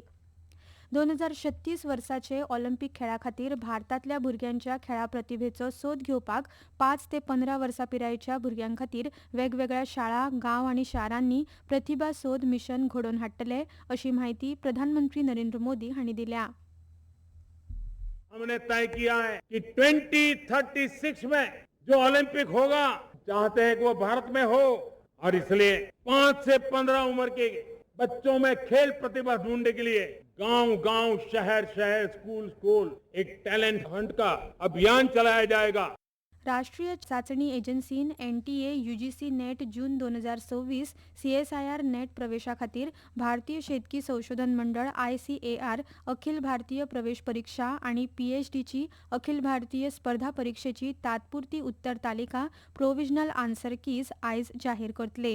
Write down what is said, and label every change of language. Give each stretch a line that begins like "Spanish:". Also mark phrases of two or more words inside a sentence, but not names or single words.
Konkani: 2036 वर्साचे ऑलिंपिक खेळा खातीर भारतांतल्या भुरग्यांच्या खेळा प्रतिभेचो सोद घेवपाक 5 ते 15 वर्सां पिरायेच्या भुरग्यां खातीर वेगवेगळ्या शाळा, गांव आनी शारांनी प्रतिभा सोद मिशन घडोवन हाडटले, अशी माहिती प्रधानमंत्री नरेंद्र मोदी हांणी दिल्या.
Hindi: हमने तय किया है कि 2036 में जो ओलंपिक होगा चाहते हैं कि वो भारत में हो, और इसलिए 5 से 15 उम्र के बच्चों में खेल प्रतिभा ढूंढने के लिए गांव-गांव, शहर-शहर, स्कूल-स्कूल एक
English: talent hunt
Hindi: का अभियान चलाया जाएगा.
Konkani: राष्ट्रीय चाचणी एजन्सीन NTA UGC नेट जून 2026 CSIR नेट प्रवेशा खातीर भारतीय शेतकी संशोधन मंडळ ICAR अखिल भारतीय प्रवेश परीक्षा आनी PhDची अखिल भारतीय स्पर्धा परीक्षेची तात्पुरती उत्तर तालिका
English: provisional answer keys
Konkani: आयज जाहीर करतले.